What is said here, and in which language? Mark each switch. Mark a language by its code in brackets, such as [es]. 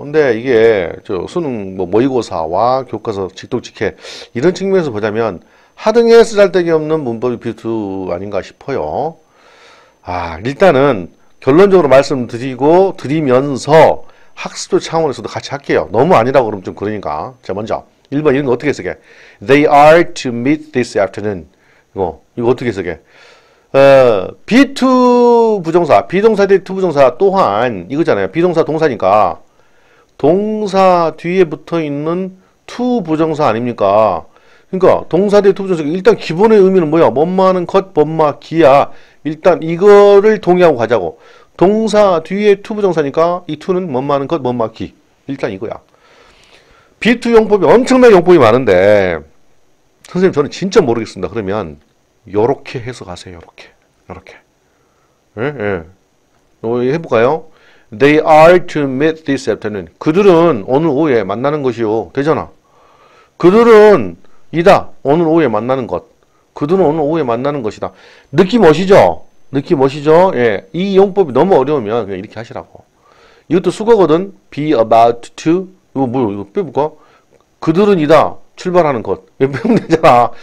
[ko] 근데 이게 수능 모의고사와 교과서 직독직해 이런 측면에서 보자면 하등에 쓰잘데기 없는 문법이 be2 아닌가 싶어요. 일단은 결론적으로 말씀드리면서 학습적 차원에서도 같이 할게요. 너무 아니라고 그러면 좀 그러니까. 자, 먼저 1번 이런 거 어떻게 쓰게? [en] They are to meet this afternoon. [ko] 이거 어떻게 쓰게? be2 부정사, 비동사 대 to 부정사 또한 이거잖아요. 비동사 동사니까 동사 뒤에 붙어 있는 to 부정사 아닙니까? 그러니까 동사 대 to 부정사 일단 기본의 의미는 뭐야? 뭐뭐하는 것, 뭐뭐하기야. 일단 이거를 동의하고 가자고. 동사 뒤에 to 부정사니까 이 to는 뭐뭐하는 것, 뭐뭐하기. 일단 이거야. be2 용법이 엄청난 용법이 많은데 선생님 저는 진짜 모르겠습니다. 그러면 요렇게 해석하세요. 요렇게. 예. 해볼까요? [en] They are to meet this afternoon. [ko] 그들은 오늘 오후에 만나는 것이요. 되잖아. 그들은 이다. 오늘 오후에 만나는 것. 그들은 오늘 오후에 만나는 것이다. 느낌 오시죠? 예. 이 용법이 너무 어려우면 그냥 이렇게 하시라고. 이것도 수거거든. [en] be about to. [ko] 이거 빼볼까? 그들은 이다. 출발하는 것. 빼면 되잖아.